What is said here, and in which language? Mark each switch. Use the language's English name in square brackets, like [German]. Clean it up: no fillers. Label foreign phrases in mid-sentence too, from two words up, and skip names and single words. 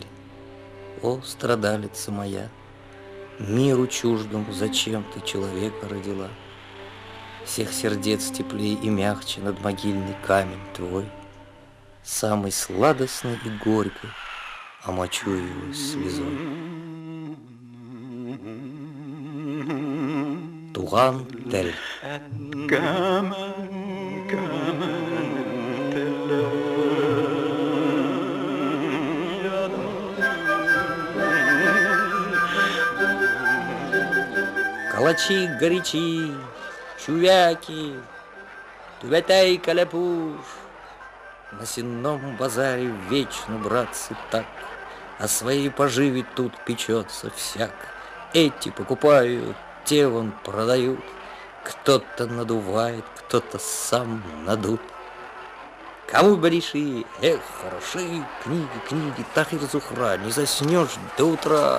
[Russian] О, страдалица моя, миру чуждому зачем ты человека родила? Всех сердец теплее и мягче над могильный камень твой, самый сладостный и горький, омочу его слезой. [Tatar] Туган тель. [Russian] Калачи горячи, чувяки, [Tatar] тувятай каляпуш. [Russian] На сенном базаре вечно, братцы, так, о своей поживе тут печется всяк. Эти покупают, те вон продают, кто-то надувает, кто-то сам надут. Кому большие, эх, хороши книги, книги, Тахир Зухра, не заснешь до утра.